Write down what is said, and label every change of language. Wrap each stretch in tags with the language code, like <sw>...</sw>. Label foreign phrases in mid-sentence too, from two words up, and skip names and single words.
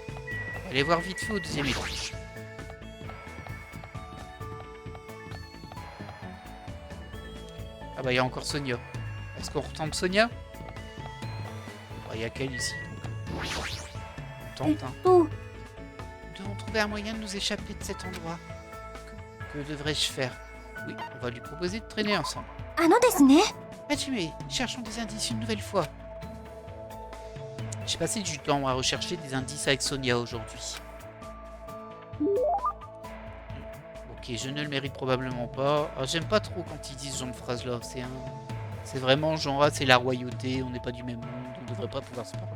<fr>On va aller voir vite fait au deuxième étage. Ah bah il y a encore Sonia. Est-ce qu'on retente Sonia? Il y a qu'elle ici. Donc... on</fr> <ja>えっ</ja> <fr>tente, hein.</fr> <ja>と、</ja> <fr>Nous devons trouver un moyen de nous échapper de cet endroit. Que devrais-je faire? Oui, on va lui proposer de traîner ensemble.</fr> <ja>あのですね。</ja> <fr>Hajime, cherchons des indices une nouvelle fois. J'ai passé du temps à rechercher des indices avec Sonia aujourd'hui. Ok, je ne le mérite probablement pas. Ah, j'aime pas trop quand ils disent ce genre de phrase-là. C'est vraiment genre, ah, c'est la royauté, on n'est pas du même monde, on ne devrait pas pouvoir se parler.</fr>